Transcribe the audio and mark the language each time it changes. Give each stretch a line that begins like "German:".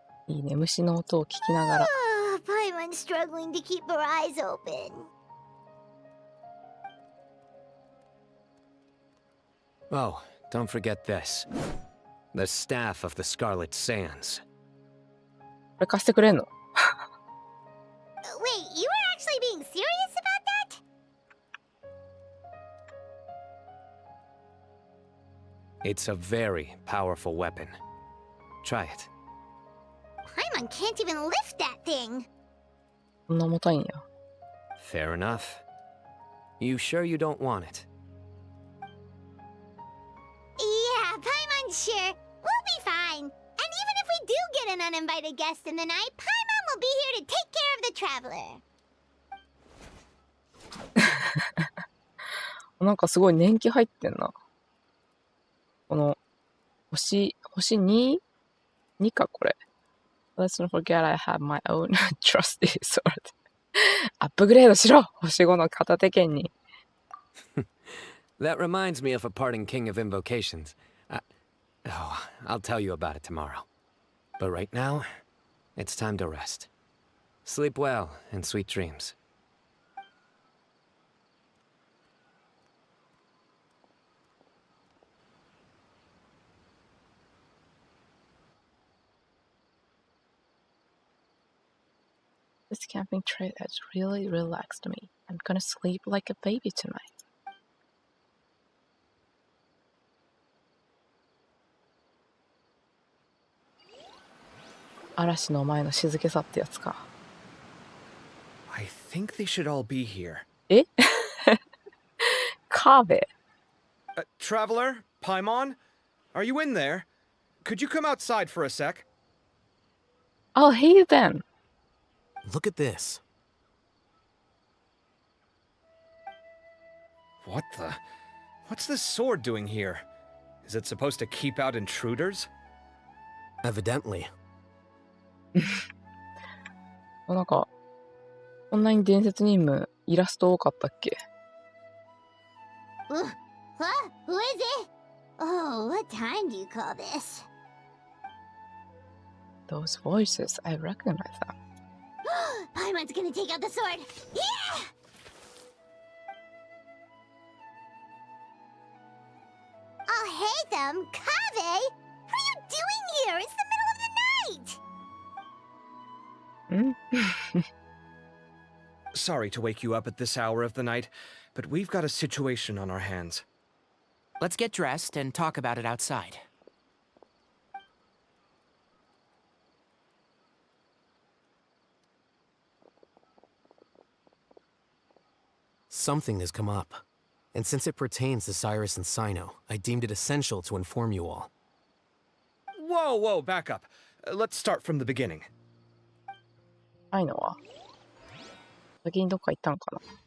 Japanese: いいね、虫の音を聞きながら。
English: Paimon's struggling to keep her eyes open. Oh, don't forget this. The staff of the Scarlet Sands.
Japanese: これ貸してくれんの？
English: Wait, you were actually being serious about that? It's a very powerful weapon. Try it. Paimon can't even lift that thing.
Japanese: こんな重たいんや。
English: Fair enough. You sure you don't want it? Yeah, Paimon's sure. We'll be fine. And even if we do get an uninvited guest in the night, Paimon will be here to take care of the traveler.
Japanese: なんかすごい年季入ってんな。この、星2？ 2か、これ。
English: Let's not forget I have my own trusty sword.
Japanese: アップグレードしろ！星5の片手剣に。
English: That reminds me of a parting king of invocations. I'll tell you about it tomorrow. But right now, it's time to rest. Sleep well and sweet dreams. This camping trip has really relaxed me. I'm gonna sleep like a baby tonight.
Japanese: 嵐の前の静けさってやつか。
English: I think they should all be here.
Japanese: えカーベ。
English: Traveler? Paimon? Are you in there? Could you come outside for a sec? Oh, hey then. Look at this. What the? What's this sword doing here? Is it supposed to keep out intruders? Evidently.
Japanese: なんか、こんなに伝説任務、イラスト多かったっけ？
English: What? Who is it? Oh, what time do you call this? Those voices, I recognize them. Paimon's gonna take out the sword. Yeah! Oh, hey them, Kave! What are you doing here? It's the middle of the night! Sorry to wake you up at this hour of the night, but we've got a situation on our hands. Let's get dressed and talk about it outside. Something has come up. And since it pertains to Cyrus and Cyno, I deemed it essential to inform you all. Whoa, back up. Let's start from the beginning.
Japanese: ないのは先にどっか行ったんかな。